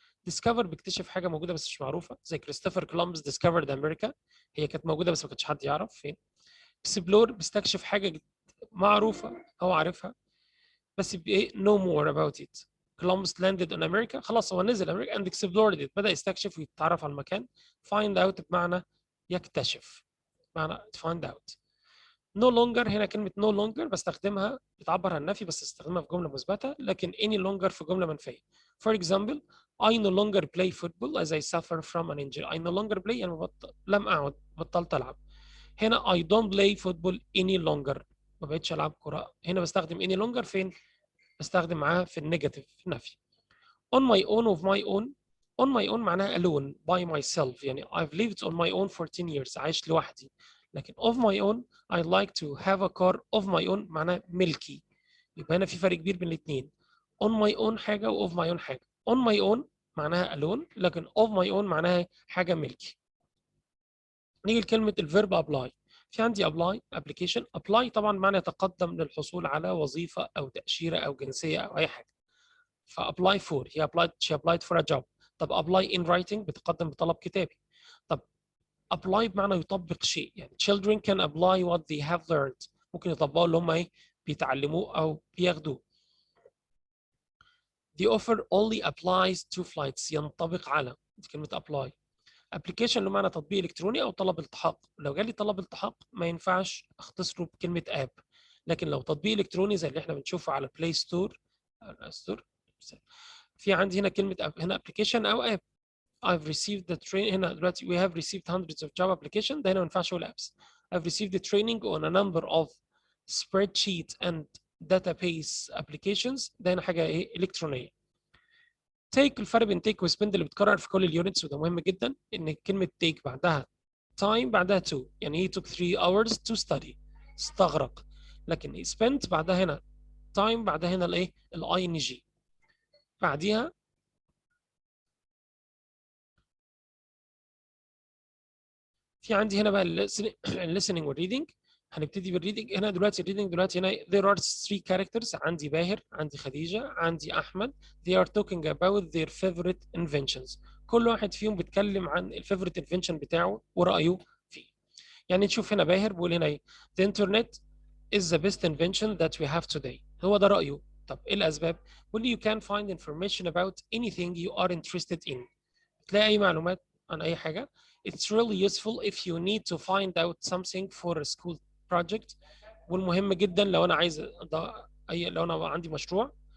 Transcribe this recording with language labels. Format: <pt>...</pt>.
<ar>ديسكفر بيكتشف حاجة موجودة بس مش معروفة، زي كريستوفر كولومبس ديسكفرد أمريكا، هي كانت موجودة بس ما كانش حد يعرف فين. اكسبلور بيستكشف حاجة معروفة هو عارفها بس بايه</ar> <en>no more about it. Columbus landed in America،</en> <ar>خلاص هو نزل امريكا</ar> <en>and explored it،</en> <ar>بدأ يستكشف ويتعرف على المكان.</ar> <en>find out بمعنى يكتشف، بمعنى find out.</en> <ar>no longer هنا كلمة no longer بستخدمها بتعبر عن النفي بس استخدمها في جملة مثبتة، لكن any longer في جملة منفية.</ar> <en>For example I no longer play football as I suffer from an injury. I no longer play</en> <ar>يعني لم أعد، بطلت ألعب. هنا</ar> <en>I don't play football any longer،</en> <ar>ما بقتش ألعب كرة. هنا بستخدم any longer فين؟ بستخدم معاها في النيجاتيف في النفي.</ar> <en>on my own of my own. on my own معناها alone by myself، يعني I've lived on my own for 10 years،</en> <ar>عايش لوحدي.</ar> <en>لكن of my own I like to have a car of my own معناها ملكي.</en> <ar>يبقى هنا في فرق كبير بين الاثنين.</ar> <en>on my own حاجة و of my own حاجة. on my own معناها alone، لكن of my own معناها حاجة ملكي.</en> <ar>نيجي لكلمة الفيرب apply. في عندي apply application. apply طبعا معنى يتقدم للحصول على وظيفة أو تأشيرة أو جنسية أو أي حاجة.</ar> <en>Apply for, هي applied she applied for a job.</en> <ar>طب apply in writing بتقدم بطلب كتابي. طب apply بمعنى يطبق شيء، يعني</ar> <en>children can apply what they have learned،</en> <ar>ممكن يطبقوا اللي هم ايه بيتعلموه او بياخدوه.</ar> <en>The offer only applies to flights،</en> <ar>ينطبق على،</ar> <en>دي كلمة apply.</en> <ar>application اللي معنى تطبيق الكتروني او طلب التحاق. لو جالي طلب التحاق ما ينفعش اختصره بكلمة اب، لكن لو تطبيق الكتروني زي اللي احنا بنشوفه على بلاي ستور في عندي هنا كلمه هنا application او app.</ar> <en>I've received the train، هنا دلوقتي we have received hundreds of job application، ده هنا ما ينفعش اقول apps. I've received the training on a number of spreadsheet and database applications،</en> <ar>ده هنا حاجه ايه الكترونيه. take، الفرق بين take وspend اللي بتكرر في كل اليونتس وده مهم جدا، ان كلمه take بعدها time بعدها to، يعني</ar> <en>he took 3 hours to study،</en> <ar>استغرق. لكن spent بعدها هنا time بعدها هنا الايه الاي ان جي. بعديها في عندي هنا بقى listening والreading. هنبتدي بالريدنج. هنا دلوقتي الريدنج دلوقتي هنا</ar> <en>there are 3 characters،</en> <ar>عندي باهر، عندي خديجة، عندي أحمد.</ar> <en>they are talking about their favorite inventions،</en> <ar>كل واحد فيهم بيتكلم عن الفيفوريت انفنشن بتاعه ورأيه فيه. يعني نشوف هنا باهر بيقول هنا ايه</ar> <en>the internet is the best invention that we have today، هو ده رأيه. طب ايه الأسباب؟ بيقول لي you can find information about anything you are interested in،</en> <ar>تلاقي أي معلومات عن أي حاجة.</ar> <en>It's really useful if you need to find out something for a school project،</en> <ar>والمهم جدا لو أنا عايز لو أنا عندي مشروع.</ar>